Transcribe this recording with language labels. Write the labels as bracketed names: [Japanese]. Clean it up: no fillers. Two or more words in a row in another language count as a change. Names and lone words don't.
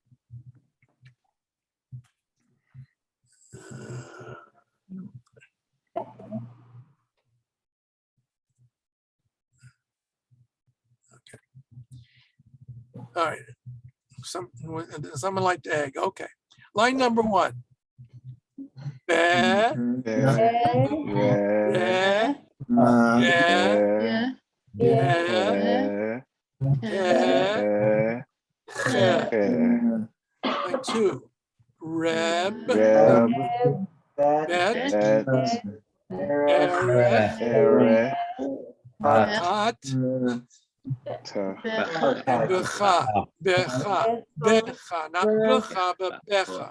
[English] All right, someone like the egg, okay. Line number 1. Be, Re, be, re, ge, ge. re, Line 2. Reb, reb, bet, bet, eret, ere, tat, ta, and becha, becha, becha, not becha, but becha.